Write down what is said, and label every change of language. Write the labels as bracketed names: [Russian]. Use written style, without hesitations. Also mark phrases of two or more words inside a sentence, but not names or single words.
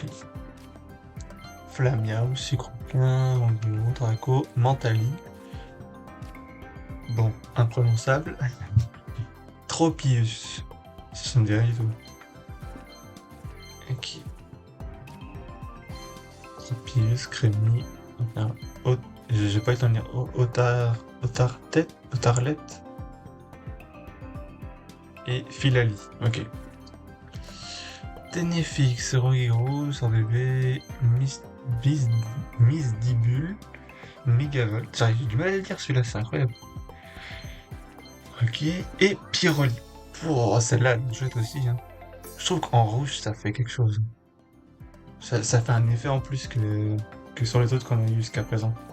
[French] Flamiao, Sucroquin, Anguillon, Draco, Mentali. Bon, imprononçable. Tropius. Ça me dit rien du tout. Ok. Tropius, Crémy. Enfin, j'ai pas eu le temps de lire. Otarlet et Filali. Ok. Ténéfix, Rohirou, sans bébé, Misdibule, Megavolt. J'ai du mal à le dire celui-là, c'est incroyable. Ok. Et Pyroli. Oh, celle-là, elle est chouette aussi. Hein. Je trouve qu'en rouge, ça fait quelque chose. Ça fait un effet en plus que sur les autres qu'on a eu jusqu'à présent.